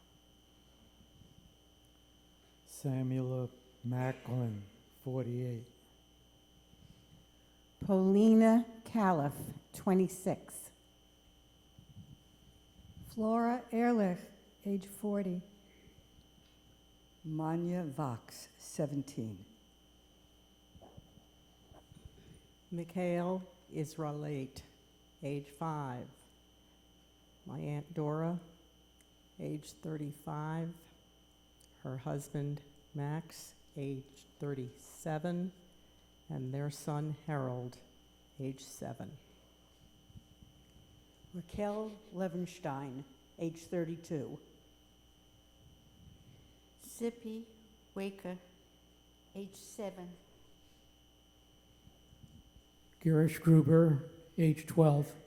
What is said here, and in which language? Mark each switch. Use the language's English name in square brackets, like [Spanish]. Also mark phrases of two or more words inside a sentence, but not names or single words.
[English] Samuel Macklin, 48. Paulina Califf, 26. Flora Ehrlich, age 40. Manya Vox, 17. Mikhail Israelite, age 5. My Aunt Dora, age 35. Her husband, Max, age 37. And their son, Harold, age 7. Raquel Levenstein, age 32. Zippy Waker, age 7. Garish Gruber, age 12.